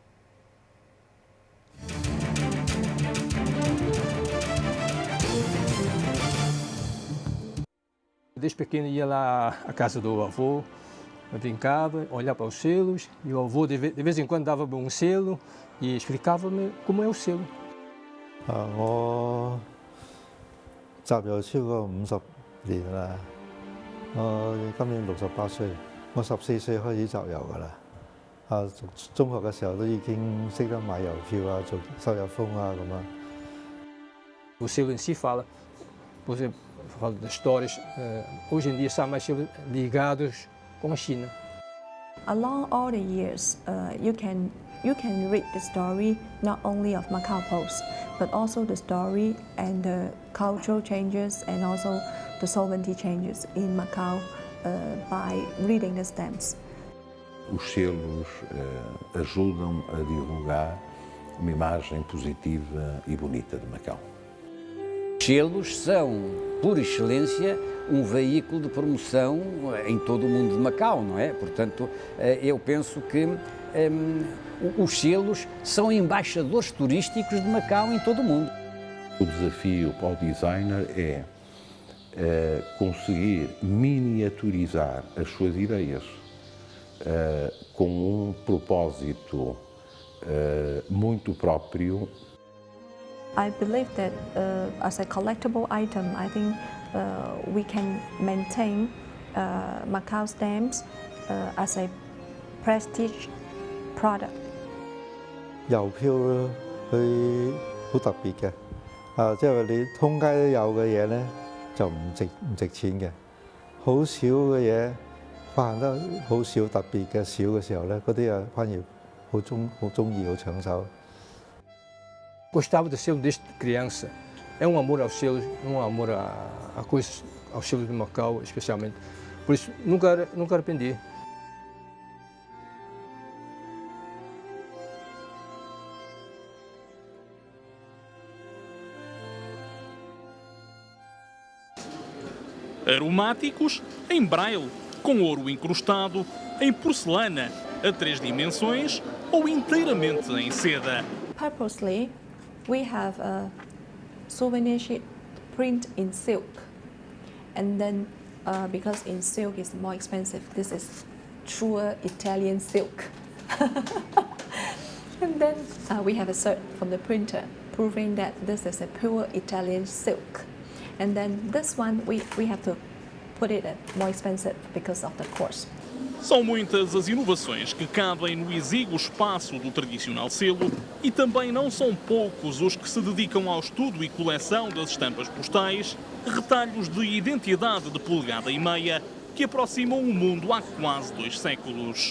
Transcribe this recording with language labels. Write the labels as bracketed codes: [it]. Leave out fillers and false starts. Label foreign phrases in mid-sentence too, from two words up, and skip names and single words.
[pt] Desde pequeno ia lá à casa do avô, brincava, olhava para os selos, e o avô de vez em quando dava-me um selo e explicava-me como é o selo. [yue] 我集郵超過50年啦，我今年68歲，我14歲開始集郵㗎啦。讀中學嘅時候都已經識得買郵票啊，做收郵封啊咁啊。 [pt] O selo em si fala, por exemplo, fala das histórias. Hoje em dia são mais selos ligados com a China. [en] Along all the years, you can read the story not only of Macau Post, but also the story and the cultural changes and also the sovereignty changes in Macau by reading the stamps. [pt] Os selos ajudam a divulgar uma imagem positiva e bonita de Macau. Os selos são, por excelência, um veículo de promoção em todo o mundo de Macau, não é? Portanto, eu penso que os selos são embaixadores turísticos de Macau em todo o mundo. O desafio para o designer é conseguir miniaturizar as suas ideias com um propósito muito próprio. [en] I believe that as a collectible item, I think we can maintain Macau stamps as a prestige product. [yue] 郵票佢好特別嘅，即係你通街都有嘅嘢咧，就唔值錢嘅。好少嘅嘢，發行得好少特別嘅少嘅時候咧，嗰啲啊反而好中意好搶手。 [pt] Gostava de selo desde criança. É um amor aos selos, um amor a coisas, aos selos de Macau, especialmente. Por isso, nunca arrependi. Aromáticos em braille, com ouro incrustado, em porcelana, a 3 dimensões ou inteiramente em seda. [en] Purposely, we have a souvenir sheet print in silk, and then because in silk is more expensive, this is true Italian silk. And then we have a cert from the printer proving that this is a pure Italian silk. And then this one we have to put it at more expensive because of the cost. [pt] São muitas as inovações que cabem no exíguo espaço do tradicional selo e também não são poucos os que se dedicam ao estudo e coleção das estampas postais, retalhos de identidade de polegada e meia que aproximam o mundo há quase 2 séculos.